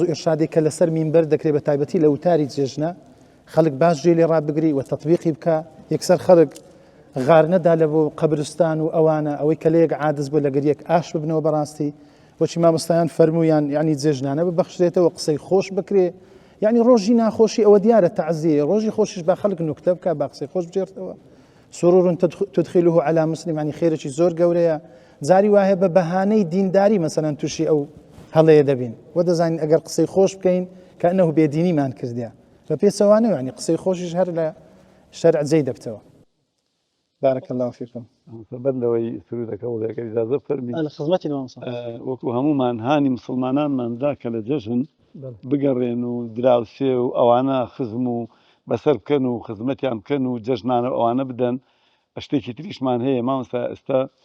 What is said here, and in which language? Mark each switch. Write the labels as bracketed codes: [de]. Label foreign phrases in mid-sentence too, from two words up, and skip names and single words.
[ckb] ئێرشادێک کە لەسەر مینبەر دەکرێت بە تایبەتی لە وتاری جێژنە خەڵک باش گوێ لێ ڕابگری و تەطبیقی بکە یەکسەر خەڵک غار نەدا لە بۆ قەبرستان و ئەوانە ئەوەی کە لەیەک عادز بۆ لەگەریەک ئاش ببنەوە بەڕاستی بۆچی مامۆستایان فەرمویان یعنی جێژنانە ببەخشرێتەوە قسەی خۆش بکرێ یعنی ڕۆژی ناخۆشی ئەوە دیارە تەعزیە ڕۆژی خۆشیش با خەڵک نوکتە بکە با قسەی خۆش بجێرتەوە [ar] سرور تدخله على مسلم [ckb] يعني خێرێکی زۆر گەورەیە جاری وایە بە بەهانەی دینداری مەسەلەن تووشی ئەو هەڵەیە دەبین و دەزانین ئەگەر قسەی خۆش بکەین کە ئەنەهو بێدینیمان کردیا بە پێچەوانەوە ینی قسەی خۆشیش هەر لە شەرع جێی دەبتەوە. [ar] بارك الله فيكم. [ckb] بەندەوەی سرودەکە وڵەکە ئیجازە فەرمی خزمەتی مامۆستا وەکو هەمومان هانی مسلمانانماندا کە لە جەژن بگەڕێن و دراوسێ و ئەوانە خزم و بەسەر بکەن و خزمەتیان بکەن و جەژنانە ئەوانە بدەن شتێکی تریشمان هەیە مامۆستا ئێستا